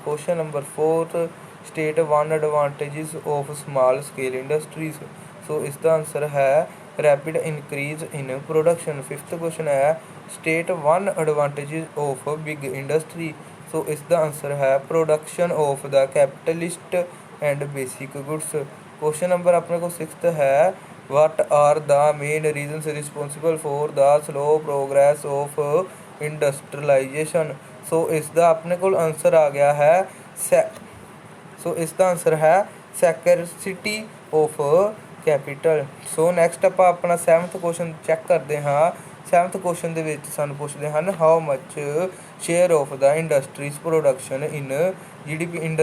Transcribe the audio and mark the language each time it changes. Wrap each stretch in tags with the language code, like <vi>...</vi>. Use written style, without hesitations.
<en>Question number fourth, state one advantages of small scale industries.</en> <pa>ਸੋ ਇਸ ਦਾ answer ਹੈ rapid increase ਇਨ production.</pa> <en>Fifth question ਹੈ, state one advantages of big industry. So ਇਸ ਦਾ ਆਂਸਰ ਹੈ production of the capitalist and basic goods. Question number ਆਪਣੇ ਕੋਲ sixth ਹੈ, what are the main reasons responsible for the slow progress of industrialization।</en> <pa>ਸੋ ਇਸ ਦਾ ਆਪਣੇ ਕੋਲ answer ਆ ਗਿਆ ਹੈ ਸੋ ਇਸ ਦਾ ਆਂਸਰ ਹੈ ਸਕੈਰਸਿਟੀ ਆਫ ਕੈਪੀਟਲ। ਸੋ ਨੈਕਸਟ ਆਪਾਂ ਆਪਣਾ 7th ਕੁਐਸਚਨ ਚੈੱਕ ਕਰਦੇ ਹਾਂ। 7th ਕੁਐਸਚਨ ਦੇ ਵਿੱਚ ਸਾਨੂੰ ਪੁੱਛਦੇ ਹਨ, how much share of ਦਾ industries production in GDP।</pa>